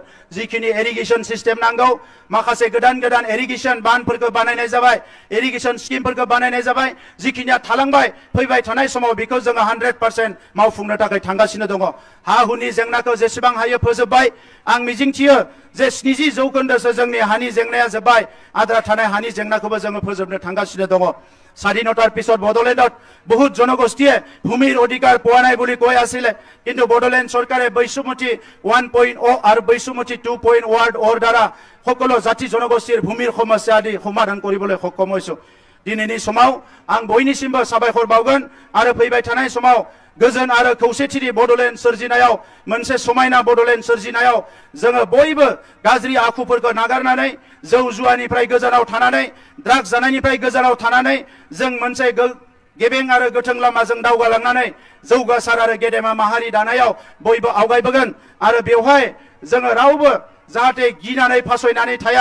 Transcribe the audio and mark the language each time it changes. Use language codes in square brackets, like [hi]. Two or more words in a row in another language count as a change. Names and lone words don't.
[brx] जिखिनि [en] irrigation system [brx] नांगौ माखासे गोदान गोदान इरिगेसन बानफोरखौ बानायनाय जाबाय, इरिगेसन स्किमफोरखौ बानायनाय जाबाय। जिखिनिया थालांबाय फैबाय थानाय समाव बेखौ जोङो 100% मावफुंनो थाखाय थांगासिनो दङ। हा हुनि जेंनाखौ जेसेबां हायो फोजोबबाय। आं मिजिंथियो जे 70% जोंनि हानि जेंनाया जोब्बाय। आद्रा थानाय हानि जेंनाखौबो जोङो फोजोबनो थांगासिनो दङ। [as] স্বাধীনতাৰ পিছত বড়োলেণ্ডত বহুত জনগোষ্ঠীয়ে ভূমিৰ অধিকাৰ পোৱা নাই বুলি কৈ আছিলে, কিন্তু বড়োলেণ্ড চৰকাৰে বৈষম্যতি 1.0 আৰু বৈষম্যতি 2.0 দ্বাৰা সকলো জাতি জনগোষ্ঠীৰ ভূমিৰ সমস্যা আদি সমাধান কৰিবলৈ সক্ষম হৈছো। [brx] दिनैनि समाव आं बयनिसिमबो साबायखर बावगोन आरो फैबाय थानाय समाव गोजोन आरो खौसेथिनि बड'लेण्ड सोरजिनायाव मोनसे समायना बड'लेण्ड सोरजिनायाव जोङो बयबो गाज्रि आखुफोरखौ नागारनानै जौ जुवानिफ्राय गोजानाव थानानै ड्राग्स जानायनिफ्राय गोजानाव थानानै जों मोनसे गेबें आरो गोथों लामाजों दावगालांनानै जौगासार आरो गेदेमा माहारि दानायाव बयबो आवगायबोगोन आरो बेवहाय जोङो रावबो जाहाथे गिनानै फासयनानै थाया।